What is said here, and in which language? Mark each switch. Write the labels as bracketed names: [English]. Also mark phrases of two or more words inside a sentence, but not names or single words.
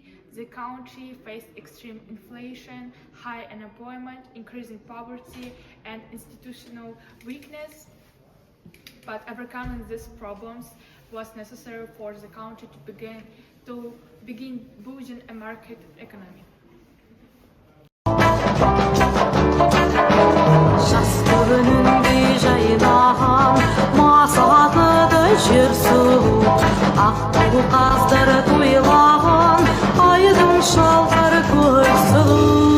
[English] The country faced extreme inflation, high unemployment, increasing poverty, and institutional weakness. But overcoming these problems was necessary for the country to begin building a market economy. [Kazakh] Жер сұлу, ақ қаз-қаздары тойлаған, айдың шалқар көз сұлу.